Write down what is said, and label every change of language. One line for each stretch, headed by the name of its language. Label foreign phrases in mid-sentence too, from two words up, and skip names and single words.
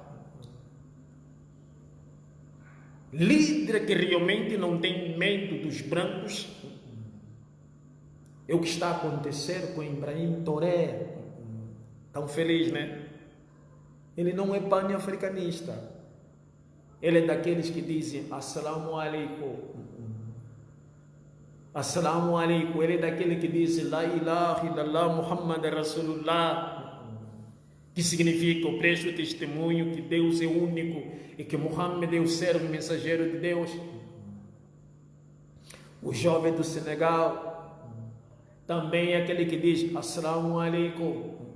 Portuguese: Líder que realmente não tem medo dos brancos. É o que está a acontecer com Ibrahim Traoré. Tão feliz, né? Ele não é pan-africanista. Ele é daqueles que dizem
Arabic: السلام عليكم. السلام عليكم.
Portuguese: Ele é daquele que diz
Arabic: لا إله إلا الله محمد رسول الله,
Portuguese: que significa: eu presto testemunho que Deus é único e que Muhammad é o servo mensageiro de Deus. O jovem do Senegal também é aquele que diz
Arabic: السلام عليكم.